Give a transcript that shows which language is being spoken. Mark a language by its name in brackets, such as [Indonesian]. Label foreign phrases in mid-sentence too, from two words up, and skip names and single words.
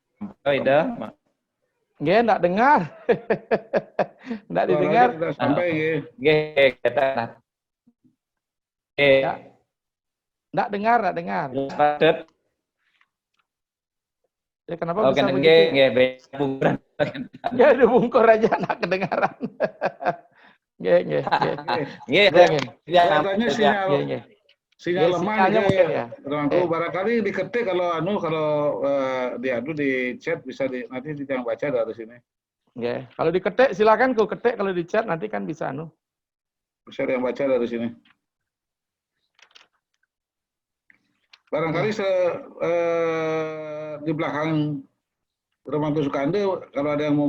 [Indonesian] Oh, ide. Nggih, enggak dengar. Enggak didengar. Suaranya sudah sampai nggih. Nggih, kita Ya. Enggak dengar, enggak dengar. patut. Ya, kenapa Oh, bisa kena begitu? nggih, Ya? nggih bungkuran. Ya, dibungkur aja enggak kedengaran. Nggih, nggih, nggih. Nggih, Nggih, nggih. Kelihatannya sinyal Nggih, nggih. sinyal Nggih, lemah sinyalnya nih mungkin ya. temanku. Barangkali diketik kalau di chat bisa nanti yang baca dari sini. Nggih. Kalau diketik silakan ku ketik, kalau di chat nanti kan bisa Bisa yang baca dari sini. Barangkali di belakang Romanto Sukande kalau ada yang mau